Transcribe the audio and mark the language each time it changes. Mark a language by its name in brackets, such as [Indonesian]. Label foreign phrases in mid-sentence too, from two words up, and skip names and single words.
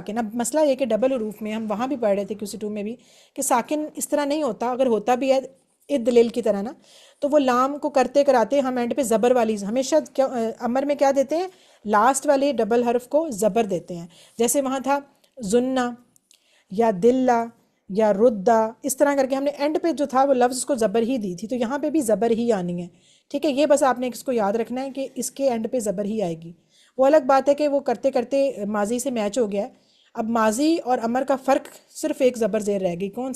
[Urdu] اب مسئلہ یہ کہ ڈبل حروف میں ہم وہاں بھی پڑھ رہے تھے QC2 میں بھی کہ ساکن اس طرح نہیں ہوتا, اگر ہوتا بھی ہے دلیل کی طرح نا, تو وہ لام کو کرتے کراتے ہم اینڈ پہ زبر والی ہمیشہ امر میں کیا دیتے ہیں, لاسٹ والے ڈبل حرف کو زبر دیتے ہیں. جیسے وہاں تھا زنہ یا دلہ یا ردہ, اس طرح کر کے ہم نے اینڈ پہ جو تھا وہ لفظ اس کو زبر ہی دی تھی, تو یہاں پہ بھی زبر ہی آنی ہے, ٹھیک ہے. یہ بس آپ نے اس کو یاد رکھنا ہے کہ اس کے اینڈ پہ زبر ہی آئے گی. وہ الگ بات ہے کہ وہ کرتے کرتے ماضی سے میچ ہو گیا ہے. اب ماضی اور امر کا فرق صرف ایک زبر زیر رہ گئی, کون سی؟